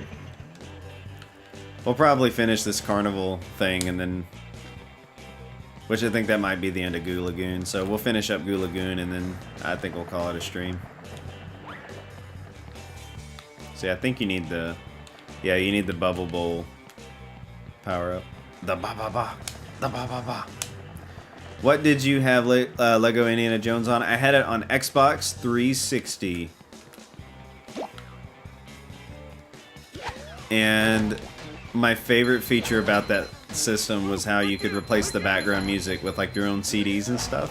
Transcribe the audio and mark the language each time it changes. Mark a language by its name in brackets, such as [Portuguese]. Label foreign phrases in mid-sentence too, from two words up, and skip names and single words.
[English] We'll probably finish this carnival thing and then... Which I think that might be the end of GOOOO Lagoon. So we'll finish up GOOOO Lagoon and then I think we'll call it a stream. See, I think you need the... Yeah, you need the Bubble Bowl power up. The ba-ba-ba. The ba-ba-ba. What did you have Lego Indiana Jones on? I had it on Xbox 360. And my favorite feature about that system was how you could replace the background music with like your own CDs and stuff.